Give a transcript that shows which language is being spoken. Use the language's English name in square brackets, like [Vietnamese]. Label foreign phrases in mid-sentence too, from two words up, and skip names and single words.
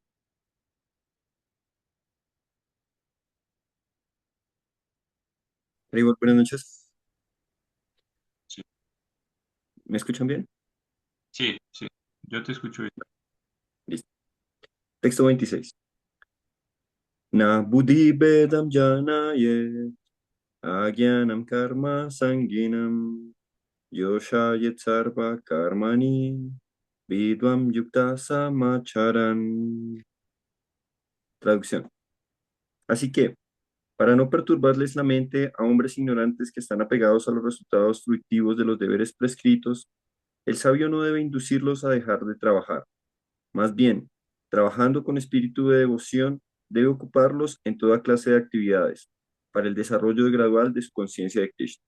[Spanish] Igual, buenas noches. Sí, ¿Me escuchan bien? sí, sí, yo te escucho bien. Listo. Texto 26. [Sanskrit] न बुद्धिभेदं जनयेद् अज्ञानां कर्म सङ्गिनाम् जोषयेत् सर्व कर्माणि विद्वान् युक्तः समाचरन्. [Spanish] Traducción. Así que, para no perturbarles la mente a hombres ignorantes que están apegados a los resultados fructivos de los deberes prescritos, el sabio no debe inducirlos a dejar de trabajar. Más bien, trabajando con espíritu de devoción, debe ocuparlos en toda clase de actividades para el desarrollo gradual de su conciencia de Krishna.